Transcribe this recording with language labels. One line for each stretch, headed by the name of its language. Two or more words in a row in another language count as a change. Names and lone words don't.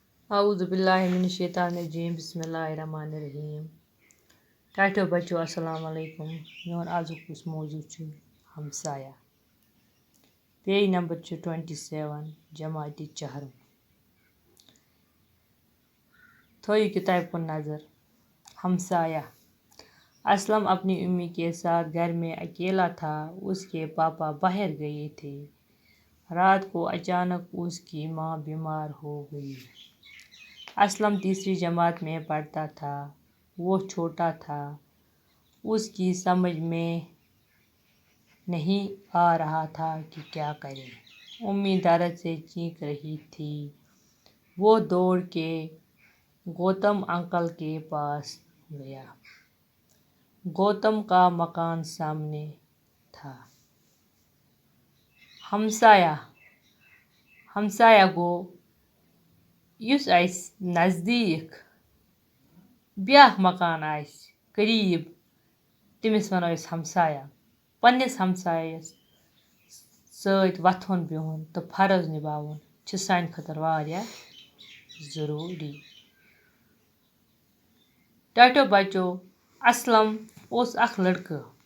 Arabic: اعوذ باللہ من الشیطان الرجیم بسم اللہ الرحمن الرحیم
Kashmiri: ٹاٹو بچو
Arabic: السلام علیکم
Kashmiri: میون آزُک یُس موضوع چھُ ہمسایہ پیج نمبر چھُ 27 جماعتِ چہرم تھٲیِو کتابہِ کُن نظر
Urdu: ہمسایہ اسلم اپنی امی کے ساتھ گھر میں اکیلا تھا اس کے پاپا باہر گئے تھے رات کو اچانک اس کی ماں بیمار ہو گئی اسلم تیسری جماعت میں پڑھتا تھا وہ چھوٹا تھا اس کی سمجھ میں نہیں آ رہا تھا کہ کیا کرے امی درد سے چیخ رہی تھی وہ دوڑ کے گوتم انکل کے پاس گیا گوتم کا مکان سامنے تھا
Kashmiri: ہمسایہ گوٚو یُس اَسہِ نزدیٖک بیٛاکھ مکان آسہِ قریٖب تٔمِس وَنو أسۍ ہمسایہ پنٛنِس ہمسایَس سۭتۍ وۄتھُن بِہُن تہٕ فرض نِباوُن چھِ سانہِ خٲطرٕ واریاہ ضروٗری ٹاٹو بچو اسلم اوس اکھ لڑکہٕ